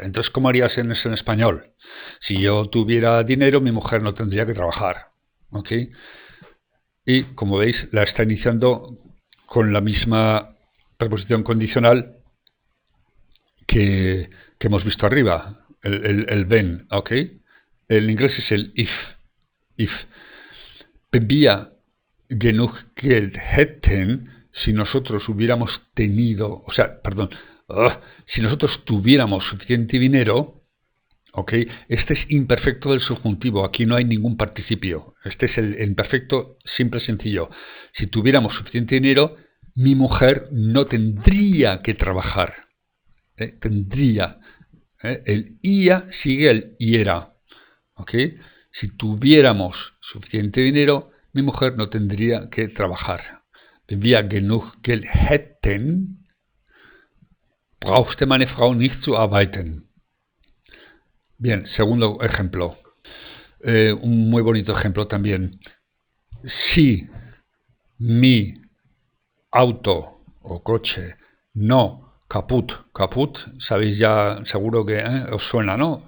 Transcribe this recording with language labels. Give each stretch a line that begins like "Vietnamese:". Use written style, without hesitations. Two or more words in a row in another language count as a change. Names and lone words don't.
Spanish: Entonces, ¿cómo harías en eso en español? Si yo tuviera dinero, mi mujer no tendría que trabajar. ¿Ok? Y, como veis, la está iniciando con la misma preposición condicional que hemos visto arriba, el when, ¿ok? El inglés es el if. If.
German: Wenn wir genug Geld hätten,
Spanish: si nosotros hubiéramos tenido, o sea, perdón, si nosotros tuviéramos suficiente dinero, ¿ok? Este es imperfecto del subjuntivo, aquí no hay ningún participio. Este es el imperfecto simple, sencillo. Si tuviéramos suficiente dinero, mi mujer no tendría que trabajar. Tendría. El ia sigue el iera. ¿Ok? Si tuviéramos suficiente dinero, mi mujer no tendría que trabajar.
German: Wenn wir genug Geld hätten, brauchte meine Frau nicht zu arbeiten.
Spanish: Bien, segundo ejemplo. Un muy bonito ejemplo también. Si mi auto o coche no caput, sabéis ya, seguro que os suena, ¿no?